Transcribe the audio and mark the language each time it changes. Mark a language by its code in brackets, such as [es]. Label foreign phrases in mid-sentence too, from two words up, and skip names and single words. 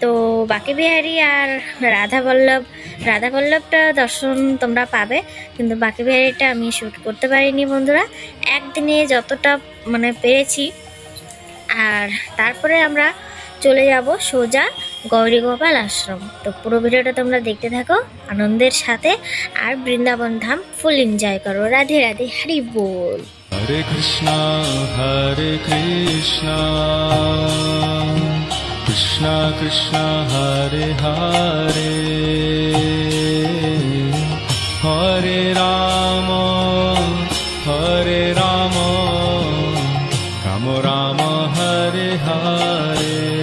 [bn] তো বাঁকে বিহারী আর রাধা বল্লভটা দর্শন তোমরা পাবে, কিন্তু বাঁকে বিহারীটা আমি শ্যুট করতে পারিনি বন্ধুরা, একদিনে যতটা মানে পেরেছি। আর তারপরে আমরা চলে যাব সোজা গৌরীগোপাল আশ্রম। তো পুরো ভিডিওটা তোমরা দেখতে থাকো আনন্দের সাথে, আর বৃন্দাবন ধাম [en] full enjoy [bn] করো। রাধে রাধে, হরি বল। [sa] हरे कृष्ण कृष्ण कृष्ण हरे हरे हरे राम राम राम हरे हरे.